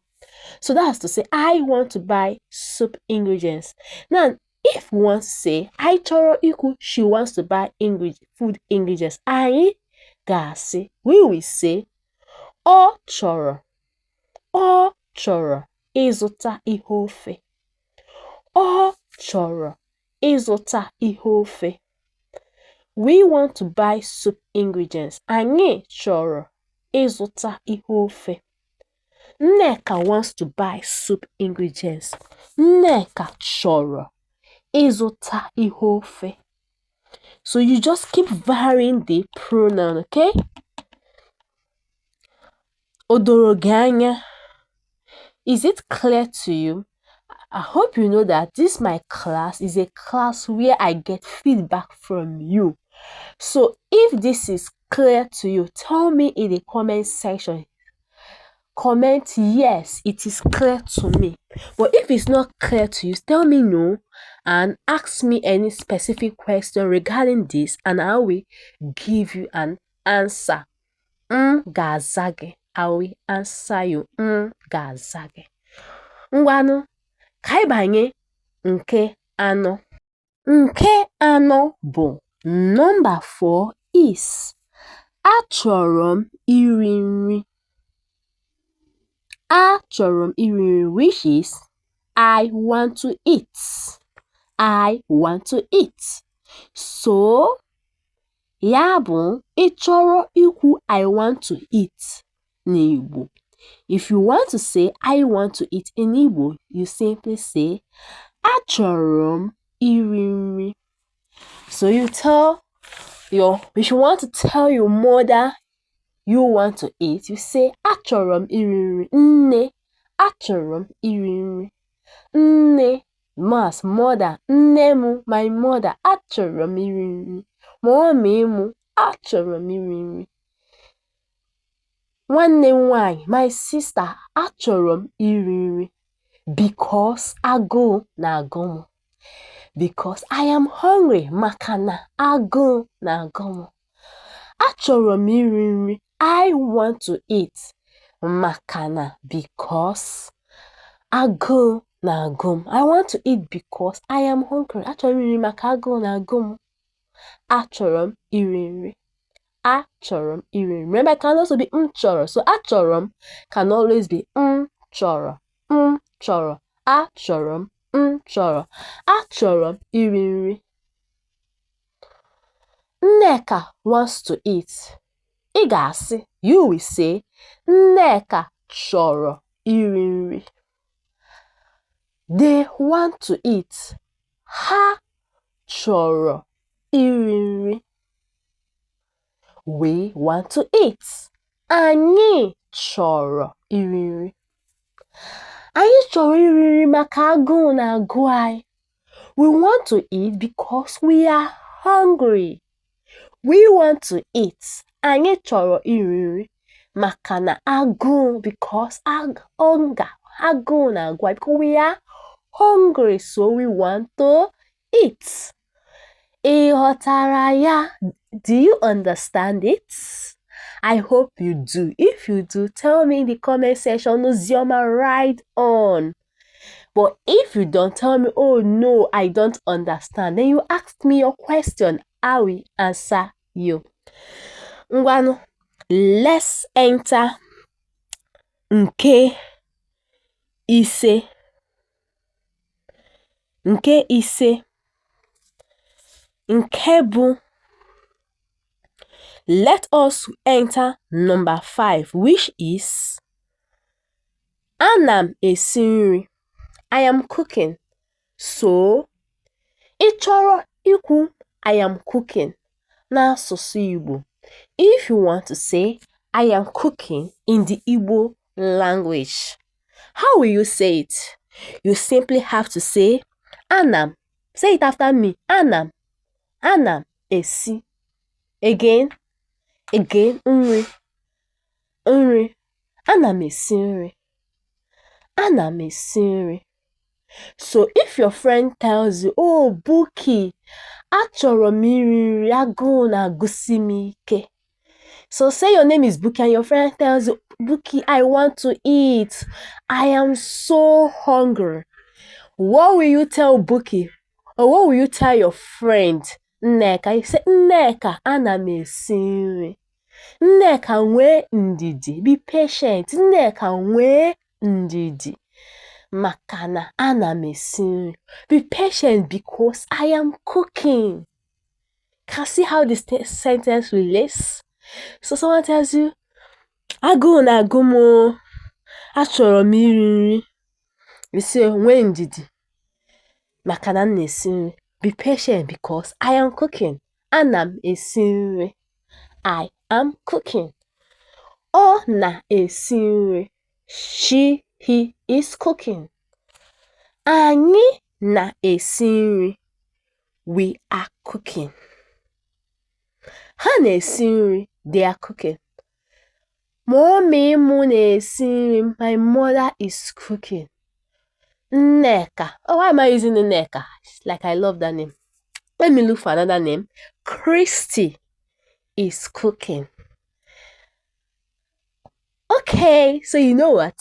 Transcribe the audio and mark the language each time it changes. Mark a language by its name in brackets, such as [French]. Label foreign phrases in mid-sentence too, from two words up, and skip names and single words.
[English] So that's to say, I want to buy soup ingredients. Now, if we want to say, I [Igbo] chọrọ ikwu, [English] she wants to buy food ingredients, [Igbo] anyị ga-asị, [English] we will say, [Igbo] ọ chọrọ ịzụta ihe ofe. Ọ chọrọ ịzụta ihe ofe. [English] We want to buy soup ingredients. [Igbo] Anyị chọrọ ịzụta ihe ofe. [English] Nneka wants to buy soup ingredients. [Igbo] Nneka chọrọ ịzụta ihe ofe. [English] So you just keep varying the pronoun, okay? [Igbo] O doro gị anya? [English] Is it clear to you? I hope you know that this my class is a class where I get feedback from you. So if this is clear to you, tell me in the comment section. Comment yes, it is clear to me. But if it's not clear to you, tell me no and ask me any specific question regarding this, and I will give you an answer. Gazage. I will answer you. Gazage. [Igbo] Ngwanụ, ka anyị banye nke anọ. Nke anọ bụ, [English] number 4 is, [Igbo] achọrọ m iri nri. Achọrọ m iri nri, [English] which is, I want to eat. I want to eat. So, [Igbo] ya bụ, ị chọrọ ikwu [English] I want to eat [Igbo] n'Igbo. [English] If you want to say I want to eat in Igbo, you simply say, [Igbo] achọrọ m iri nri. [English] So if you want to tell your mother you want to eat, you say, [Igbo] achọrọ m iri nri. Nne, achọrọ m iri nri. Nne Mas mother, nne m, [English] my mother, [Igbo] achọrọ m iri nri. Mommy m, achọrọ m iri nri. Nwanne m nwanyị, [English] my sister, [Igbo] achọrọ m iri nri. [English] Because [Igbo] agụụ na-agụ m. [English] Because I am hungry, [Igbo] maka na agụụ na-agụ m. Achọrọ m iri nri. [English] I want to eat. [Igbo] Maka na because agụụ na-agụ m. [English] I want to eat because I am hungry. [Igbo] Achọrọ m iri nri maka agụụ na-agụ m. Achọrọ m iri nri. Achọrọ m iri nri. [English] Remember, it can also be chọrọ. So achọrọ m can always be chọrọ. [Igbo] Chọrọ. Achọrọ m chọrọ. Achọrọ m iri nri. Nneka [English] wants to eat. [Igbo] Ị ga-asị, [English] you will say, [Igbo] Nneka chọrọ iri nri. [English] They want to eat. [Igbo] Ha chọrọ iri nri. [English] We want to eat. [Igbo] Anyị chọrọ iri nri. Anyị chọrọ iri nri maka agụụ na-agụ anyị. [English] We want to eat because we are hungry. We want to eat. [Igbo] Anyị chọrọ iri nri maka na agụụ, [English] because hunger, [Igbo] agụụ na-agụ anyị, [English] because we are hungry, so we want to eat. [Igbo] Ị ghọtara ya? [English] Do you understand it? I hope you do. If you do, tell me in the comment section, Ozioma, right on. But if you don't, tell me, oh no, I don't understand. Then you ask me your question. I will answer you. Ngwanu, let's enter [Igbo] nke ise. Nke ise. Nke bụ. [English] Let us enter number 5, which is [Igbo] Ana m esi nri. [English] I am cooking. So, [Igbo] ị chọrọ ikwu [English] I am cooking [Igbo] n'asụsụ Igbo. [English] If you want to say I am cooking in the Igbo language, how will you say it? You simply have to say [Igbo] Ana m. [English] Say it after me. [Igbo] Ana m esi. [English] Again, nri. [Igbo] Ana m esi nri. Ana m esi nri. [English] So if your friend tells you, oh, Buki, [Igbo] achọrọ m iri nri, agụụ na-agụsi m ike. [English] So say your name is Buki and your friend tells you, Buki, I want to eat. I am so hungry. What will you tell Buki? Or what will you tell your friend, Nneka? You say, [Igbo] Nneka, ana m esi nri. Nneka, nwee ndidi. [English] Be patient. [Igbo] Nneka, nwee ndidi. Maka na ana m esi nri. [English] Be patient because I am cooking. Can see how this sentence relates? So someone tells you, [Igbo] agụụ na-agụ m, achọrọ m iri nri. [English] You say, [Igbo] nwee ndidi. Maka na m na-esi nri. [English] Be patient because I am cooking. [Igbo] Ana m esi nri. [English] I am cooking. [Igbo] Ọ na-esi nri. [English] He is cooking. [Igbo] Anyị na-esi nri. [English] We are cooking. [Igbo] Ha na-esi nri. [English] They are cooking. [Igbo] Mommy m na-esi nri. [English] My mother is cooking. Nneka. Oh, why am I using Nneka? Like, I love that name. Let me look for another name. Christy is cooking. Okay, so you know what?